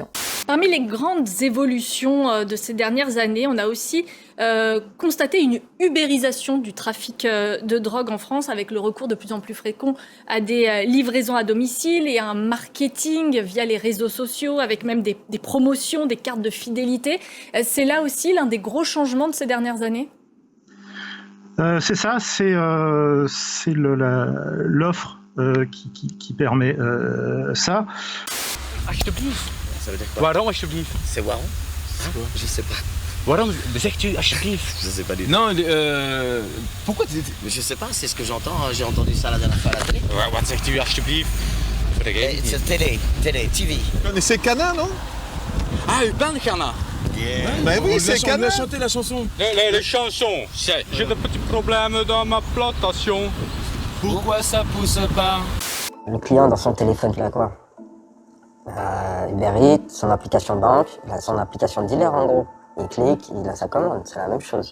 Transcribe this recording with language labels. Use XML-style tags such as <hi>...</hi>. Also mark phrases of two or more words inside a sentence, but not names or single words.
<fr>Parmi les grandes évolutions de ces dernières années, on a aussi constaté une ubérisation du trafic de drogue en France, avec le recours de plus en plus fréquent à des livraisons à domicile et à un marketing via les réseaux sociaux, avec même des promotions, des cartes de fidélité. C'est là aussi l'un des gros changements de ces dernières années ? C'est ça, c'est l'offre qui permet ça.</fr> <nl>Alsjeblieft.</nl> <fr>Ça veut dire quoi?</fr> <nl>Waarom alsjeblieft?</nl> <fr>C'est waarom? Je sais pas.</fr> <nl>Waarom zegt u alsjeblieft?</nl> <fr>Je sais pas du tout. Non, pourquoi? Mais je sais pas, c'est ce que j'entends. J'ai entendu ça la dernière fois à la télé.</fr> <nl>Wat zegt u alsjeblieft?</nl> <fr>C'est télé, TV. Vous connaissez Cana, non?</fr> <nl>Ah, u bent Ghana?</nl> <fr>Ben oui, c'est Cana. On a chanté la chanson. Les chansons, c'est j'ai de petits problèmes dans ma plantation. Pourquoi ça pousse pas? Le client dans son téléphone, il a quoi? Uber Eats, son application de banque, il a son application de dealer en gros. Il clique, il a sa commande, c'est la même chose.</fr>